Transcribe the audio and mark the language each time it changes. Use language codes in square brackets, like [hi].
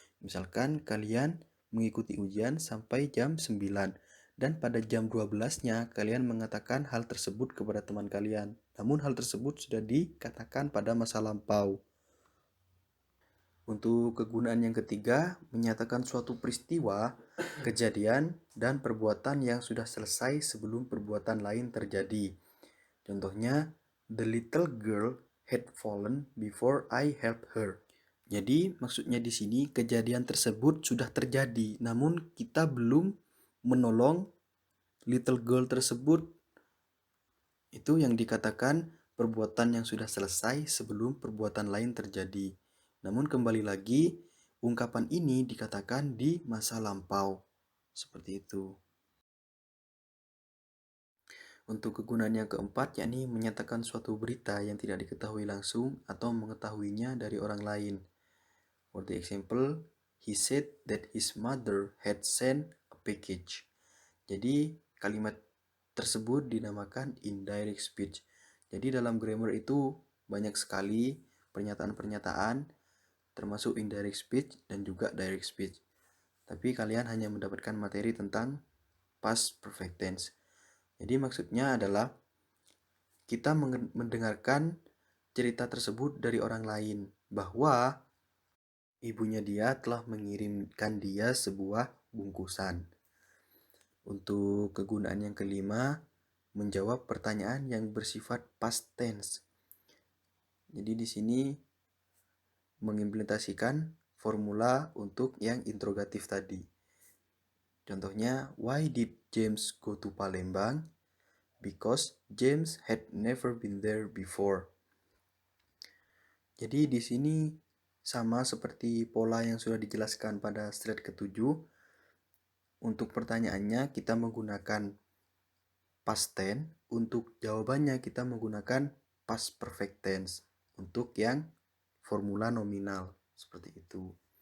[id] Misalkan kalian mengikuti ujian sampai jam 9 dan pada jam 12-nya kalian mengatakan hal tersebut kepada teman kalian. Namun hal tersebut sudah dikatakan pada masa lampau. Untuk kegunaan yang ketiga, menyatakan suatu peristiwa, kejadian, dan perbuatan yang sudah selesai sebelum perbuatan lain terjadi. Contohnya, [en] the little girl had fallen before I helped her. [id] Jadi, maksudnya di sini kejadian tersebut sudah terjadi, namun kita belum menolong [en] little girl [id] tersebut. Itu yang dikatakan perbuatan yang sudah selesai sebelum perbuatan lain terjadi. Namun kembali lagi, ungkapan ini dikatakan di masa lampau. Seperti itu. Untuk kegunaan yang keempat, yakni menyatakan suatu berita yang tidak diketahui langsung atau mengetahuinya dari orang lain. [en] For the example, he said that his mother had sent a package. [id] Jadi kalimat tersebut dinamakan indirect speech. Jadi dalam grammar itu banyak sekali pernyataan-pernyataan termasuk indirect speech dan juga direct speech. Tapi kalian hanya mendapatkan materi tentang past perfect tense. Jadi maksudnya adalah kita mendengarkan cerita tersebut dari orang lain bahwa ibunya dia telah mengirimkan dia sebuah bungkusan. Untuk kegunaan yang kelima, menjawab pertanyaan yang bersifat past tense. Jadi di sini mengimplementasikan formula untuk yang interrogatif tadi. Contohnya, [en] why did James go to Palembang? Because James had never been there before. [id] Jadi di sini sama seperti pola yang sudah dijelaskan pada slide ke-7. Untuk pertanyaannya kita menggunakan past tense, untuk jawabannya kita menggunakan past perfect tense untuk yang formula nominal seperti itu.